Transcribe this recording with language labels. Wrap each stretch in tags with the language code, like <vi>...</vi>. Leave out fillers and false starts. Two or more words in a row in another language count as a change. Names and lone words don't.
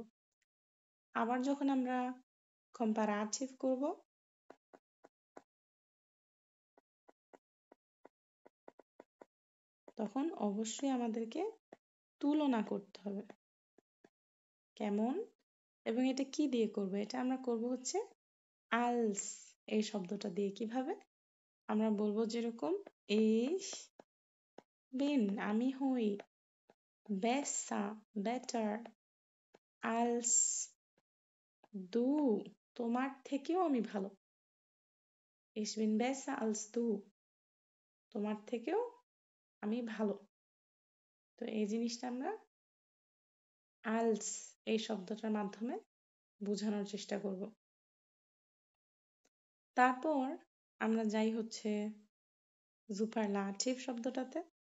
<bn>আবার যখন আমরা কম্পারাটিভ করব, তখন অবশ্যই আমাদেরকে তুলনা করতে হবে। কেমন? এবং এটা কি দিয়ে করব? এটা আমরা করব হচ্ছে আলস এই শব্দটা দিয়ে। কিভাবে? আমরা বলবো যেরকম</bn> <de>ich bin,</de> <bn>আমি হই,</bn> <de>besser, better, als du,</de> <bn>তোমার থেকেও আমি ভালো।</bn> <de>Ich bin besser als du,</de> <bn>তোমার থেকেও আমি ভালো। তো এই জিনিসটা আমরা als এই শব্দটার মাধ্যমে বোঝানোর চেষ্টা করব। তারপর আমরা যাই হচ্ছে superlative শব্দটাতে।</bn>